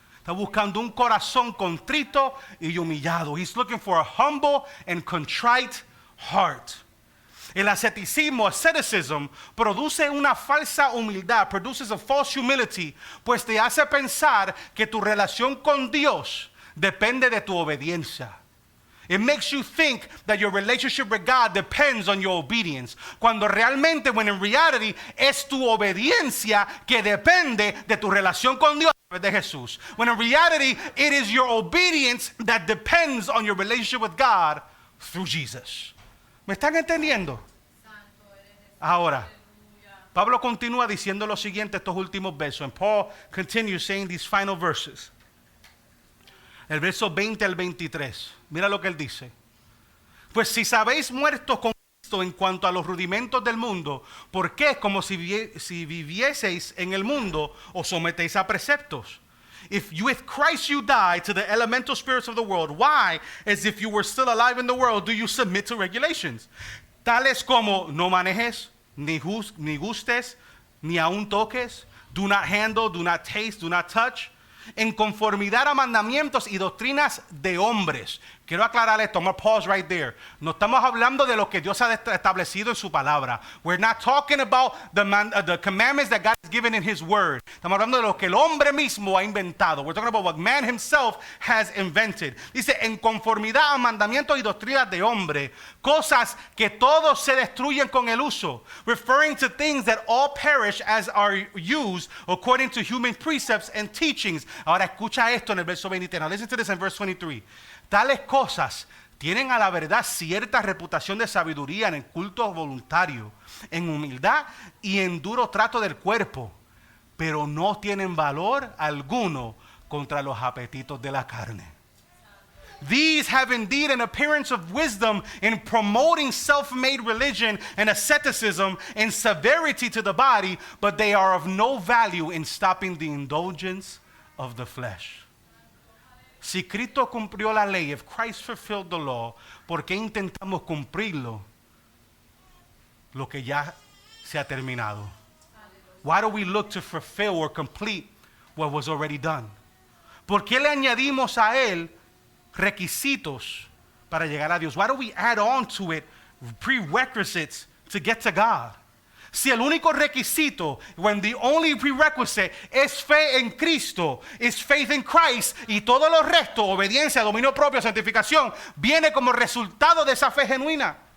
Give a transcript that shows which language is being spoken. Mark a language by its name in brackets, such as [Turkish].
[Spanish] Está buscando un corazón contrito y humillado. [English] He's looking for a humble and contrite heart. [Spanish] El asceticismo, asceticism, produce una falsa humildad, [English] produces a false humility, [Spanish] pues te hace pensar que tu relación con Dios depende de tu obediencia. [English] It makes you think that your relationship with God depends on your obedience. [Spanish] Cuando realmente, [English] when in reality, [Spanish] es tu obediencia que depende de tu relación con Dios de Jesús. [English] When in reality, it is your obedience that depends on your relationship with God through Jesus. [Spanish] ¿Me están entendiendo? Ahora, Pablo continúa diciendo lo siguiente estos últimos versos. [English] And Paul continues saying these final verses. [Spanish] El verso 20 al 23. Mira lo que él dice. Pues si sabéis muertos con Cristo en cuanto a los rudimentos del mundo, ¿por qué como si vivieseis en el mundo os sometéis a preceptos? [English] If with Christ you died to the elemental spirits of the world, why, as if you were still alive in the world, do you submit to regulations? [Spanish] Tales como no manejes, ni gustes, ni aun toques, [English] do not handle, do not taste, do not touch, [Spanish] en conformidad a mandamientos y doctrinas de hombres. Quiero aclarar esto. [English] I'm going to pause right there. [Spanish] No estamos hablando de lo que Dios ha establecido en su palabra. [English] We're not talking about the commandments that God has given in His word. [Spanish] Estamos hablando de lo que el hombre mismo ha inventado. [English] We're talking about what man himself has invented. [Spanish] Dice, en conformidad a mandamientos y doctrinas de hombre, cosas que todos se destruyen con el uso, [English] referring to things that all perish as are used according to human precepts and teachings. [Spanish] Ahora escucha esto en el verso 23. [English] Now listen to this in verse 23. [Spanish] Tales cosas tienen a la verdad cierta reputación de sabiduría en el culto voluntario, en humildad y en duro trato del cuerpo, pero no tienen valor alguno contra los apetitos de la carne. [English] These have indeed an appearance of wisdom in promoting self-made religion and asceticism and severity to the body, but they are of no value in stopping the indulgence of the flesh. [Spanish] Si Cristo cumplió la ley, [English] if Christ fulfilled the law, [Spanish] ¿por qué intentamos cumplirlo? Lo que ya se ha terminado. [English] Why do we look to fulfill or complete what was already done? [Spanish] ¿Por qué le añadimos a él requisitos para llegar a Dios? [English] Why do we add on to it prerequisites to get to God? [Spanish] Si el único requisito, [English] when the only prerequisite [Spanish] es fe en Cristo, [English] is faith in Christ, [Spanish] y todo lo resto, obediencia, dominio propio, santificación, viene como resultado de esa fe genuina.